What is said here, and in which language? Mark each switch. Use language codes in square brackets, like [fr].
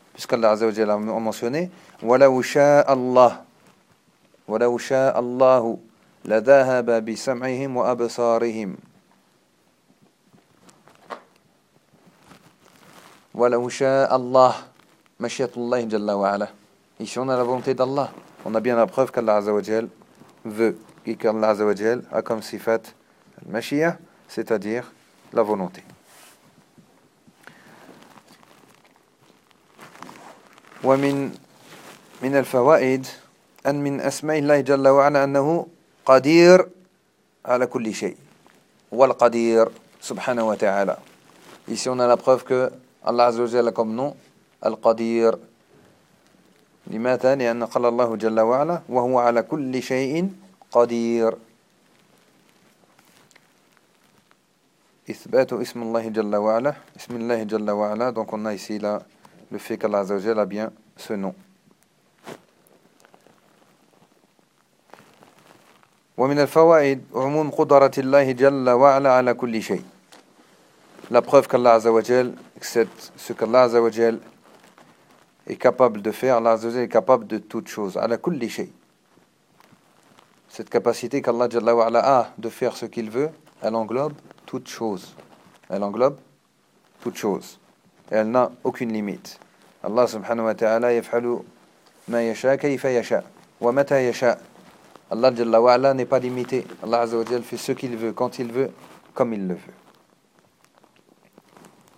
[fr] Puisqu'Allah Azza wa Jal a mentionné [ar] وَلَهُ شَاءَ اللَّهُ وَلَوْ شَاءَ اللَّهُ لَذَهَبَ بِسَمْعِهِمْ وَأَبْصَارِهِمْ وَلَوْ شَاءَ اللَّهُ مَشْيَةُ اللَّهِ جَلَّ وَعَلَى. [fr] Ici, on a la volonté d'Allah. On a bien la preuve qu'Allah Azza wa Jal veut et qu'Allah Azza wa Jal a comme sifat al-mashiya, c'est-à-dire la volonté. [ar] وَمِنَ الْفَوَائِدِ أن من أسماء الله جل وعلا أنه قدير على كل شيء والقدير سبحانه وتعالى. [fr] Ici on a la preuve que Allah عز وجل comme nom القدير. [ar] لماذا؟ لأن قال الله جل وعلا وهو على كل شيء قدير. إثبات اسم الله جل وعلا اسم الله جل وعلا. [fr] Donc on a ici là le fait que Allah عز وجل a bien ce nom. [ar] ومن الفوائد عموم قدرة الله جل وعلا على كل شيء. [fr] La preuve qu'Allah عز وجل accepte ce qu'Allah عز وجل est capable de faire. Allah عز وجل est capable de toutes choses. [ar] على كل شيء. [fr] Cette capacité qu'Allah جل وعلا a de faire ce qu'il veut, elle englobe toutes choses. Elle englobe toutes choses. Elle n'a aucune limite. [ar] Allah سبحانه وتعالى يفعل ما يشاء كيف يشاء ومتى يشاء. [fr] Allah Jalla wa'ala n'est pas limité. Allah Azza wa Jalla fait ce qu'il veut, quand il veut, comme il le veut.